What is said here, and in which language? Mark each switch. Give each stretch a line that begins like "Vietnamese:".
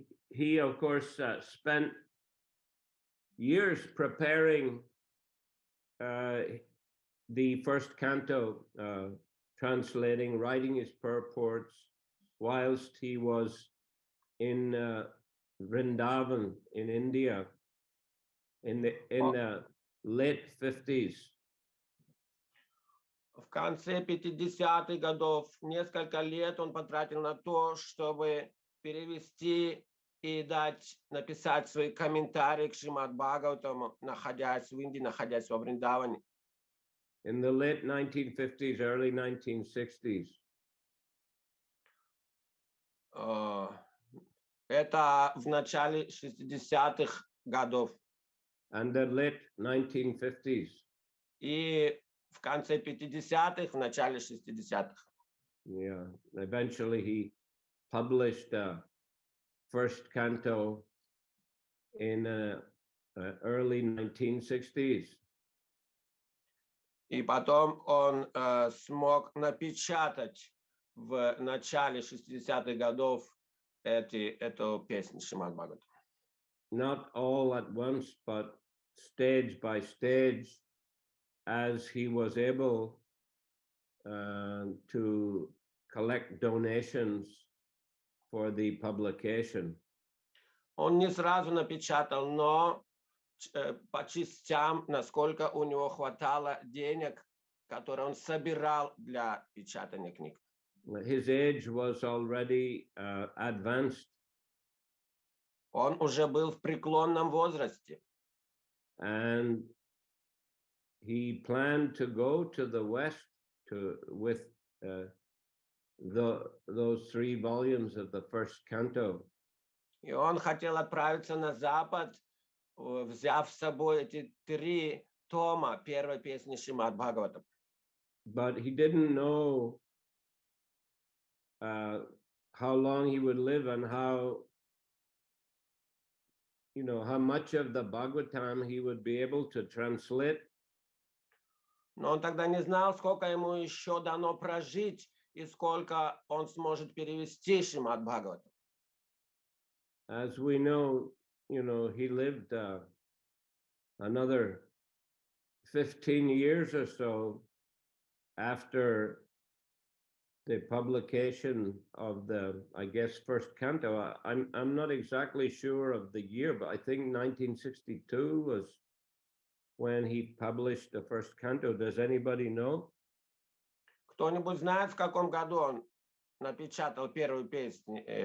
English: He of course spent years preparing the first canto, translating, writing his purports, whilst he was in Vrindavan in India in the late 50s.
Russian: В конце 50-х годов несколько лет он потратил на то, чтобы перевести и написать свои комментарии к Шримад Бхагаватаму, находясь в Индии, находясь во Вриндаване.
English: In the late 1950s, early 1960s.
Russian: Это в начале 60-х годов.
English: and the late 1950s.
Russian: И в конце 50-х, в начале 60-х.
English: Yeah, eventually he published first canto in early 1960s.
Russian: И потом он смог напечатать в начале 60-х годов эту песню Шримад Бхагаватам.
English: Not all at once, but stage by stage, as he was able to collect donations for the publication.
Russian: Он не сразу напечатал, но по частям, насколько у него хватало денег, которые он собирал для печатания книг.
English: His age was already advanced.
Russian: Он уже был в преклонном возрасте.
English: And he planned to go to the West with those 3 volumes of the first canto.
Russian: И он хотел отправиться на Запад, взяв с собой эти 3 тома первой песни Шримад Бхагаватам.
English: But he didn't know how long he would live and how much of the Bhagavatam he would be able to translate.
Russian: Но он тогда не знал, сколько ему еще дано прожить и сколько он сможет перевести Шримад Бхагаватам.
English: As we know, he lived another 15 years or so after the publication of the, I guess, first canto. I'm not exactly sure of the year, but I think 1962 was when he published the first canto. Does anybody know?
Russian: Кто-нибудь знает, в каком году он напечатал первую песню?